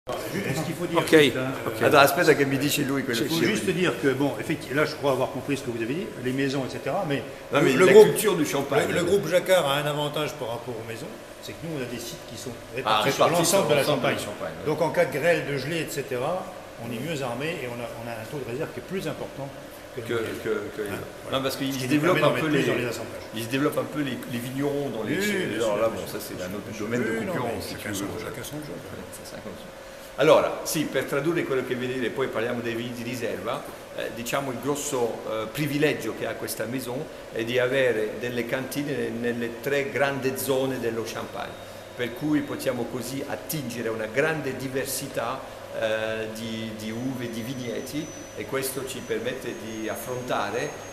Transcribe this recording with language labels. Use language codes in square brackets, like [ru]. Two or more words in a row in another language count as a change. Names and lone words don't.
[fr] Ce qu'il faut dire, Attends, [it] aspetta che mi dice lui quello [fr] il faut juste dire que, bon, effectivement, là je crois avoir compris ce que vous avez dit, les maisons, etc. Mais, non, mais le la groupe, culture du champagne. Le groupe Jacquard a un avantage par rapport aux maisons, c'est que nous on a des sites qui sont répartis sur répartis l'ensemble de la sur Champagne. ouais. Donc en cas de grêle, de gelée, etc., on est mieux armé et on a un taux de réserve qui est plus important que non, parce qu'ils se développent un peu ils se développent un peu les vignerons dans les alors là, bon, ça c'est un autre domaine de concurrence. Chacun son gioco. [it] Allora, sì, per tradurre quello che viene a dire, poi parliamo dei vini di riserva, diciamo il grosso privilegio che ha questa maison è di avere delle cantine nelle 3 grandi zone dello Champagne, per cui possiamo così attingere una grande diversità di uve, di vigneti, e questo ci permette di affrontare